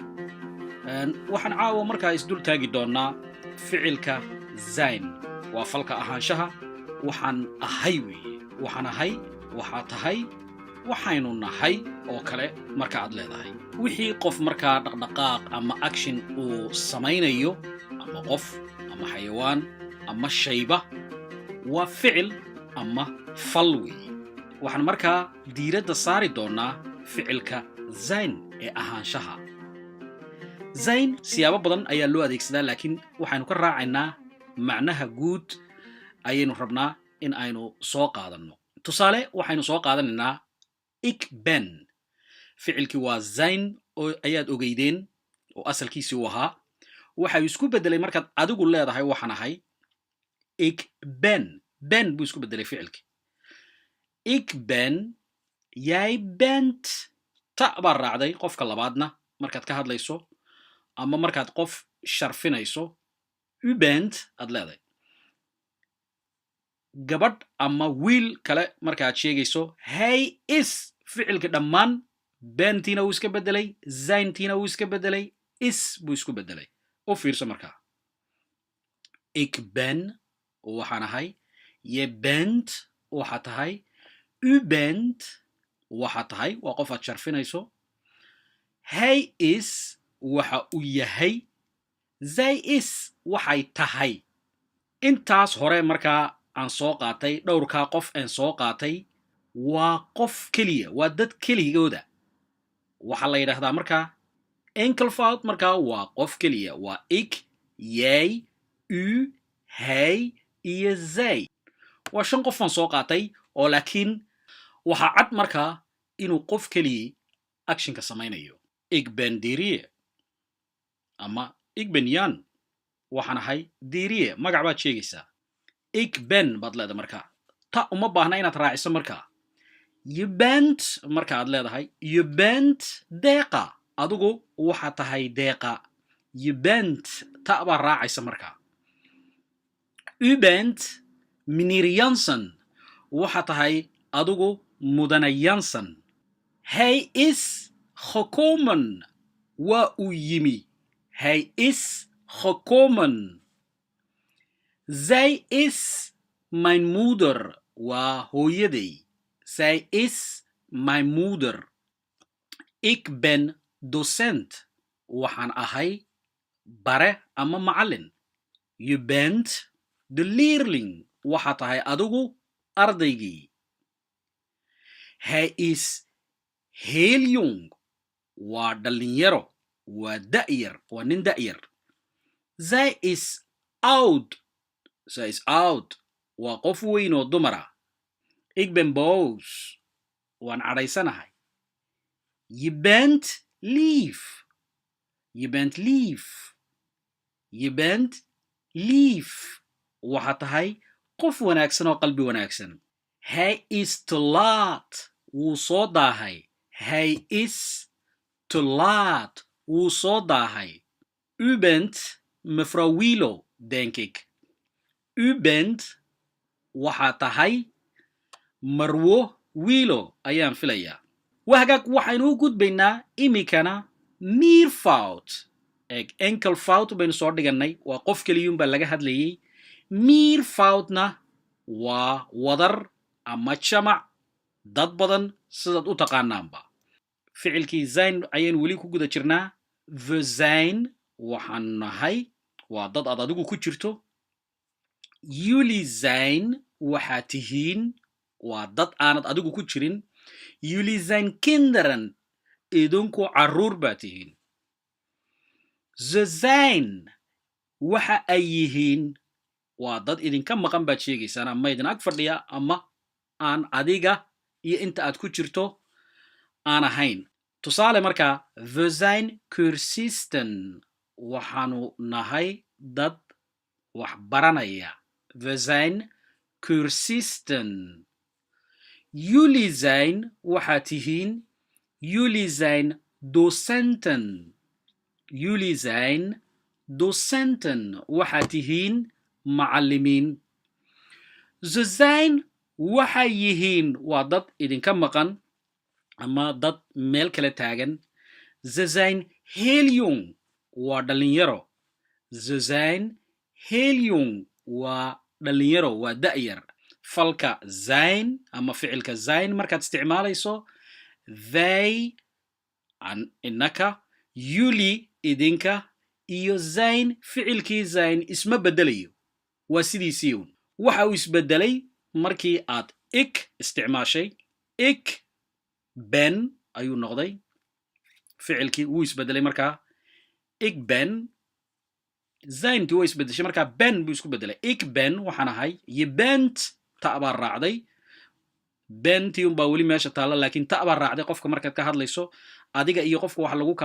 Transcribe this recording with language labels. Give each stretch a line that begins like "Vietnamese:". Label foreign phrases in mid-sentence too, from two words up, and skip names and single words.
Somali: waxaan caawa markaa isdul taagi doonaa ficilka sein waa falka ahaanshaha waxaan ahay weeye waxaan ahay waxaa tahay waxaynu nahay oo kale marka aad leedahay wixii qof markaa dhaqdhaqaaq ama action uu samaynayo ama qof ama xayawaan ama shayba waa ficil ama fal weeye waxaan markaa diiradda saari doonaa ficilka sein ee ahaanshaha. sein siyaabo badan ayaa loo adeegsadaa laakiin waxaynu ka raacaynaa macnaha guud ayaynu rabnaa in aynu soo qaadanno. tusaale waxaynu soo qaadanaynaa
Dutch: ik ben
Somali: ficilkii waa sein oo ayaad ogeydeen oo asalkiisii u ahaa waxa uu isku bedelay markaad adigu leedahay waxaan ahay
Dutch: ik ben
Somali: buu isku bedelay ficilkii.
Dutch: ik ben jij bent
Somali: ta baa raacday qofka labaadna markaad ka hadlayso ama markaad qof sharfinayso
Dutch: u bent
Somali: aad leedahay. gabadh ama wiil kale markaad sheegayso
Dutch: hey is
Somali: ficilka dhammaan bentiina wuu iska bedelay seintiina wuu iska bedelay is buu isku bedelay. u fiirso markaa
Dutch: ik ben
Somali: waxaan ahay
Dutch: je bent
Somali: waxaa tahay
Dutch: u bent
Somali: waxaa tahay waa qof aad sharfinayso
Dutch: hey is
Somali: waxa uu yahay
Dutch: zij is
Somali: waxay tahay. intaas hore markaa aan soo qaatay dhowrkaa qof aan soo qaatay waa qof keliya waa dad keligooda waxaa la yidhaahdaa markaa enkelvoud markaa waa qof keliya waa
Dutch: ik jij u hij
Somali: iyo zij waa 5 qof aan soo qaatay oo laakiin waxaa cad markaa inuu qof keliya actionka samaynayo.
Dutch: ik ben dirie
Somali: ama
Dutch: ik ben jan
Somali: waxaan ahay dirie magac baad sheegaysaa
Dutch: ik ben
Somali: baad leedahay markaa ta uma baahna inaad raaciso markaa
Dutch: je bent
Somali: marka aad leedahay
Dutch: je bent
Somali: deeqa adigu waxaa tahay deeqa
Dutch: je bent
Somali: ta baa raacaysa markaa.
Dutch: u bent meneer Jansen
Somali: waxaa tahay adigu mudane Jansen.
Dutch: hij is gekomen
Somali: waa uu yimi
Dutch: hij is gekomen. zij is mijn moeder
Somali: waa hooyaday
Dutch: zij is mijn moeder. ik ben docent
Somali: waxaan ahay bare ama macallin.
Dutch: je bent de leerling
Somali: waxaa tahay adigu ardaygii.
Dutch: hij is heel jong
Somali: waa dhalinyaro waa da'yar waa nin da'yar.
Dutch: zij is oud zij is oud
Somali: waa qof weyn oo dumara.
Dutch: ik ben boos waan cadhaysanahay. je bent lief je bent lief je bent lief
Somali: waxaa tahay qof wanaagsan oo qalbi wanaagsan.
Dutch: hij is te laat
Somali: wuu soo daahay
Dutch: hij is te laat
Somali: wuu soo daahay.
Dutch: u bent mevrouw Wilo denk ik. u bent
Somali: waxaa tahay marwo Wilo ayaan filayaa. wahagaag waxaynu u gudbaynaa imikana
Dutch: meervoud enkelvoud
Somali: baynu soo dhigannay waa qof keliyuunbaa laga hadlayay. meervoudna waa wadar ama jamac dad badan sidaad u taqaanaanba. ficilkii sein ayaynu weli ku guda jirnaa.
Dutch: we zijn
Somali: waxaan nahay waa dad aad adigu ku jirto.
Dutch: jullie zijn
Somali: waxaa tihiin waa dad aanad adigu ku jirin.
Dutch: jullie zijn kinderen
Somali: idinku carruur baa tihiin.
Dutch: ze zijn
Somali: waxa ay yihiin waa dad idinka maqan baad sheegaysaan ama idin ag fadhiya ama aan adiga iyo inta aad ku jirto aan ahayn. tusaale markaa
Dutch: we zijn cursisten
Somali: waxaanu nahay dad wax baranaya.
Dutch: we zijn cursisten. jullie zijn
Somali: waxaa tihiin
Dutch: Jullie zijn docenten. Jullie zijn docenten.
Somali: Waxaad tihiin macallimiin.
Dutch: Ze zijn
Somali: waxay yihiin waa dad idinka maqan ama dad meel kale taagan.
Dutch: Ze zijn heel jong
Somali: waa dhalinyaro.
Dutch: Ze zijn heel jong
Somali: waa dhalinyaro waa da'yar. Falka zijn ama ficilka zijn markaad isticmaalayso they innaka jullie idinka iyo zijn ficilkii zijn isma bedelayo waa sidiisii un waxa uu isbedelay markii aad ik isticmaashay
Dutch: ik ben
Somali: ayuu noqday ficilkii wuu isbedelay markaa
Dutch: ik ben
Somali: zayntii way isbedeshay markaa ben buu isku bedelay
Dutch: ik ben
Somali: waxaan ahay
Dutch: je bent
Somali: ta baa raacday bentii unbaa weli meesha taalla laakiin ta baa raacday qofka markaad ka hadlayso adiga iyo qofka waxa lagu